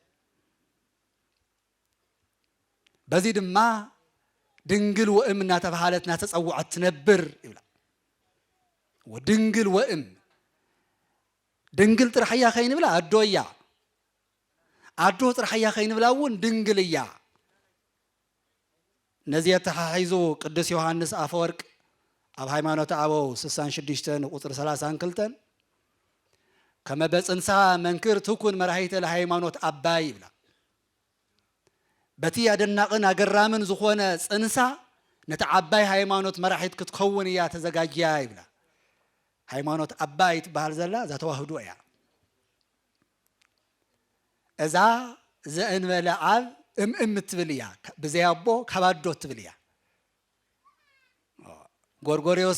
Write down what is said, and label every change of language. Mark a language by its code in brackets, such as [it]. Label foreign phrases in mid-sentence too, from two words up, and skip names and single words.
[ti] በዚ ድማ [gez] ድንግል ወእም [ti] እናተባሃለት እናተጸውዐት ትነብር ይብላ [gez] ወድንግል ወእም [ti] ድንግል ጥራሕያ ከይንብላ ኣዶ እያ ኣዶ ጥራሕያ ከይንብላ እውን ድንግል እያ። ነዚ ተሓሒዙ ቅዱስ ዮሐንስ አፈወርቅ ኣብ ሃይማኖተ አበው 66 ቁጥር 32 [gez] ከመ በጽንሳ መንክር ትኩን መራሒተ ለሃይማኖት አባይ [ti] ይብላ በቲ አደናቅን አገራምን ዝኾነ ጽንሳ ነቲ ዓባይ ሃይማኖት መራሒት ክትከውን እያ ተዘጋጅያ ይብላ። ሃይማኖት አባይ ትበሃል ዘላ እዛ ተዋህዶ እያ። እዛ [gez] ዘእንበለ ኣብ [ti] እትብል እያ ብዘይ ኣቦ ካብ ኣዶ ትብል እያ። ጎርጎርዮስ